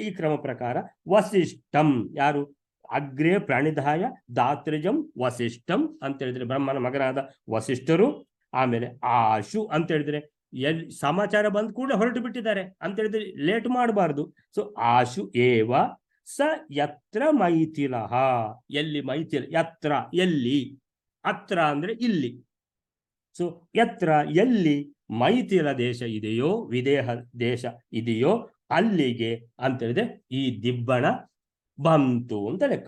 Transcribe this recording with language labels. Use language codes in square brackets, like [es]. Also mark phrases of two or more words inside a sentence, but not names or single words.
[kn] ಈ ಕ್ರಮ ಪ್ರಕಾರ ವಸಿಷ್ಠಂ ಯಾರು? [sa] ಅಗ್ರೇ ಪ್ರಣಿಧಾಯ ಧಾತೃಜಂ ವಸಿಷ್ಠಂ [kn] ಅಂತ ಹೇಳಿದ್ರೆ ಬ್ರಹ್ಮನ ಮಗನಾದ ವಸಿಷ್ಠರು. ಆಮೇಲೆ ಆಶು ಅಂತ ಹೇಳಿದ್ರೆ ಸಮಾಚಾರ ಬಂದ್ ಕೂಡ ಹೊರಟು ಬಿಟ್ಟಿದ್ದಾರೆ ಅಂತ ಹೇಳಿದ್ರೆ ಲೇಟ್ ಮಾಡಬಾರ್ದು. ಸೊ [sa] ಆಶು ಏವ ಸ ಯತ್ರ ಮೈಥಿಲಃ, [kn] ಎಲ್ಲಿ ಮೈಥಿಲ, ಯತ್ರ ಎಲ್ಲಿ, ಅತ್ರ ಅಂದ್ರೆ ಇಲ್ಲಿ. ಸೊ ಯತ್ರ ಎಲ್ಲಿ ಮೈಥಿಲ ದೇಶ ಇದೆಯೋ, ವಿದೇಹ ದೇಶ ಇದೆಯೋ ಅಲ್ಲಿಗೆ ಅಂತ ಹೇಳಿದ್ರೆ ಈ ದಿಬ್ಬಣ ಬಂತು ಅಂತ ಲೆಕ್ಕ.